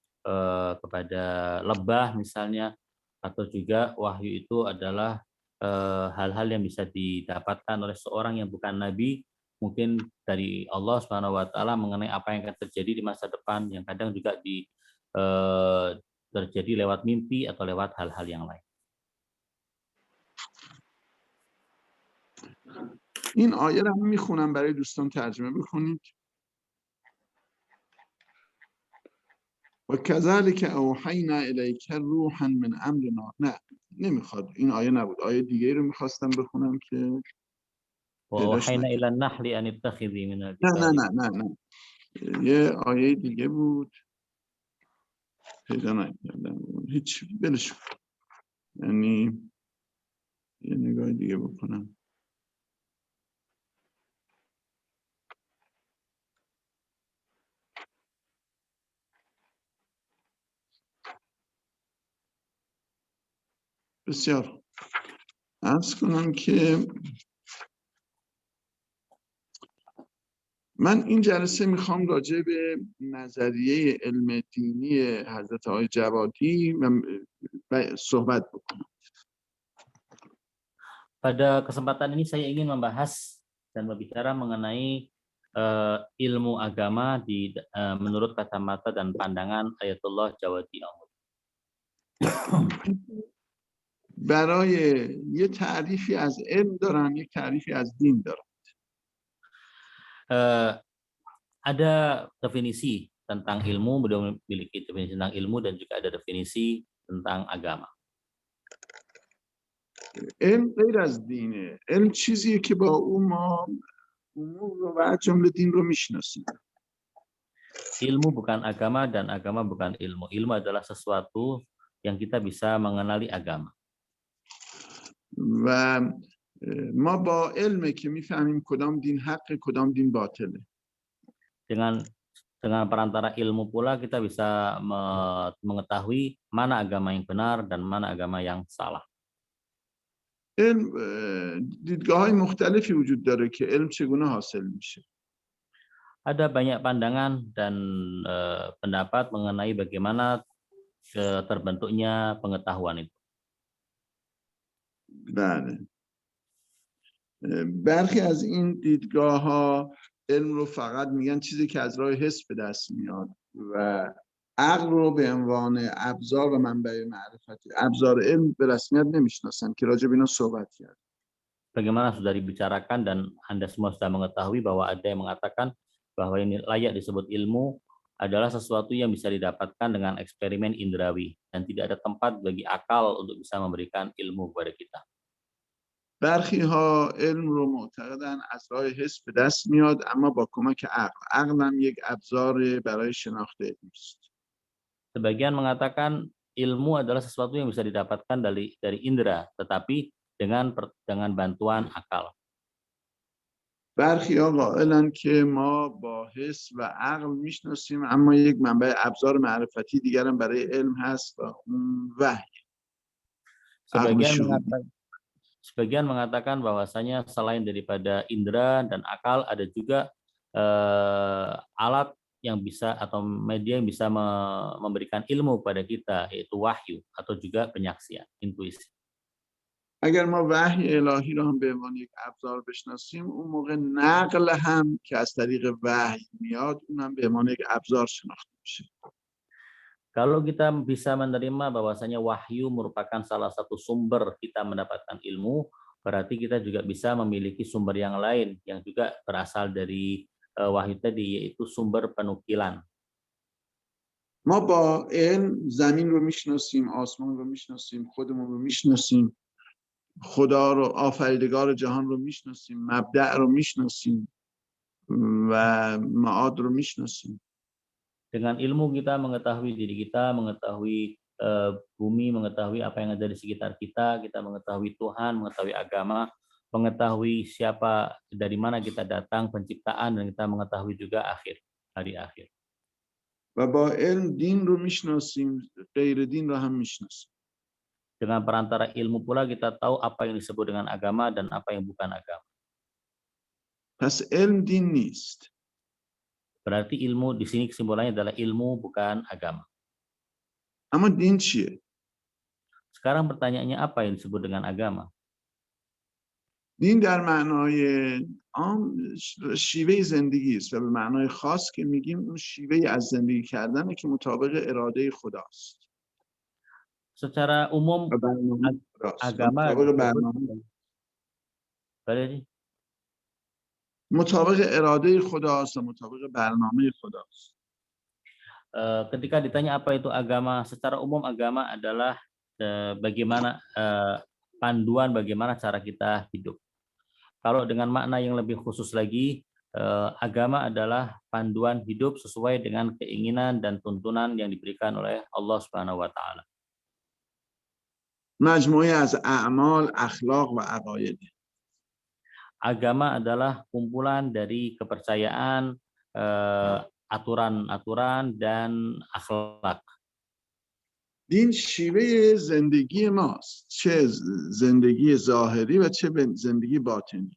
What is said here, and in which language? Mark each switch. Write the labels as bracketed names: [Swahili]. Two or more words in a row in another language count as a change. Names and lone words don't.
[Indonesian] lebah misalnya, atau juga wahyu itu adalah hal-hal yang bisa didapatkan oleh seorang yang bukan nabi, mungkin dari [Arabic] الله سبحانه و تعالى [Indonesian] mengenai apa yang akan terjadi di masa depan, yang kadang juga terjadi lewat mimpi atau lewat hal-hal yang lain. [Persian] این آیه رو میخونم برای دوستان ترجمه بکنید. [Arabic] و کذالک اوحینا الیک روحا من امرنا. [Persian] نه نمیخواد، این آیه نبود، آیه دیگه رو میخواستم بخونم که [Arabic] وأوحینا إلی النحل أن اتخذی من الجبال. [Persian] نه یه آیه دیگه بود پیدا نکردم، هیچ بلش، یعنی یه نگاه دیگه بکنم. بسیار عرض کنم که من این جلسه میخوام راجع به نظریه علم دینی حضرت آقای جوادی صحبت بکنم. [Indonesian] Pada kesempatan ini saya ingin membahas dan berbicara mengenai ilmu agama menurut kacamata dan pandangan Ayatullah Jawadi. [Persian] برای یه تعریفی از علم دارن، یک تعریفی از دین دارن. [Indonesian] Ada definisi tentang ilmu, beliau memiliki definisi tentang ilmu dan juga ada definisi tentang agama. [Persian] علم غیر از دینه. علم چیزیه که با اون ما امور رو و جمله دین رو میشناسیم. [Indonesian] Ilmu bukan agama dan agama bukan ilmu. Ilmu adalah sesuatu yang kita bisa mengenali agama. [Persian] و ما با علمه که میفهمیم کدام دین حق کدام دین باطله. [Indonesian] dengan perantara ilmu pula kita bisa mengetahui mana agama yang benar dan mana agama yang salah. [Persian] علم دیدگاه‌های مختلفی وجود داره که علم چگونه حاصل میشه. [Indonesian] Ada banyak pandangan dan pendapat mengenai bagaimana terbentuknya pengetahuan itu. [Persian] بله. برخی از این دیدگاه‌ها علم رو فقط میگن چیزی که از راه حس به دست میاد و عقل رو به عنوان ابزار و منبع معرفت، ابزار علم به رسمیت نمیشناسن که راجع به اینا صحبت کرد. [Indonesian] Bagaimana sudah dibicarakan dan Anda semua sudah mengetahui bahwa ada yang mengatakan bahwa ini layak disebut ilmu adalah sesuatu yang bisa didapatkan dengan eksperimen indrawi dan tidak ada tempat bagi akal untuk bisa memberikan ilmu kepada kita. [Persian] برخی ها علم رو معتقدن از راه حس به دست میاد اما با کمک عقل. عقل هم یک ابزار برای شناخت علم است. [Indonesian] Sebagian mengatakan ilmu adalah sesuatu yang bisa didapatkan dari indera, tetapi dengan bantuan akal. [Persian] برخی ها قائلن که ما با حس و عقل میشناسیم اما یک منبع ابزار معرفتی دیگر هم برای علم هست و اون وحی. [Indonesian] Sebagian mengatakan bahwasanya selain daripada indera dan akal ada juga alat yang bisa atau media yang bisa memberikan ilmu kepada kita, yaitu wahyu atau juga penyaksian, intuisi. [Persian] اگر ما وحی الهی رو هم به عنوان یک ابزار بشناسیم اون موقع نقل هم که از طریق وحی میاد اون هم به عنوان یک ابزار شناخته میشه. [Indonesian] Kalau kita bisa menerima bahwasanya wahyu merupakan salah satu sumber kita mendapatkan ilmu, berarti kita juga bisa memiliki sumber yang lain yang juga berasal dari wahyu tadi, yaitu sumber penukilan. [Persian] ما با علم زمین رو میشناسیم، آسمان رو میشناسیم، خودمون رو میشناسیم، خدا رو، آفریدگار جهان رو میشناسیم، مبدأ رو میشناسیم و معاد رو میشناسیم. [Indonesian] Dengan ilmu kita mengetahui diri kita, mengetahui bumi, mengetahui apa yang ada di sekitar kita, kita mengetahui Tuhan, mengetahui agama, mengetahui siapa, dari mana kita datang, penciptaan, dan kita mengetahui juga hari akhir. [Persian] و با علم دین رو میشناسیم، غیر دین رو هم میشناسیم. [Indonesian] Dengan perantara ilmu pula kita tahu apa yang disebut dengan agama dan apa yang bukan agama. [Persian] پس علم دین نیست. [Indonesian] Berarti ilmu di sini kesimpulannya adalah ilmu bukan agama. [Persian] اما دین چیه؟ [Indonesian] Sekarang pertanyaannya apa yang disebut dengan agama? [Persian] دین در معنای عام شیوه زندگی است و به معنای خاص که میگیم اون شیوه از زندگی کردنه که مطابق اراده خداست. [Indonesian] Secara umum [Persian] و برنامه خداست. و [Indonesian] agama [Persian] مطابق [Indonesian] disebut [Persian] برنامه، [Indonesian] Boleh? [Persian] مطابق اراده خداست و مطابق برنامه خداست. [Indonesian] Ketika ditanya apa itu agama, secara umum agama adalah bagaimana panduan bagaimana cara kita hidup. Kalau dengan makna yang lebih khusus lagi, agama adalah panduan hidup sesuai dengan keinginan dan tuntunan yang diberikan oleh [Arabic] الله سبحانه و تعالى. [Persian] مجموعه از اعمال، اخلاق و عقاید. [Indonesian] Agama adalah kumpulan dari kepercayaan, aturan-aturan dan akhlak. [Persian] دین شیوه زندگی ماست، چه زندگی ظاهری و چه زندگی باطنی.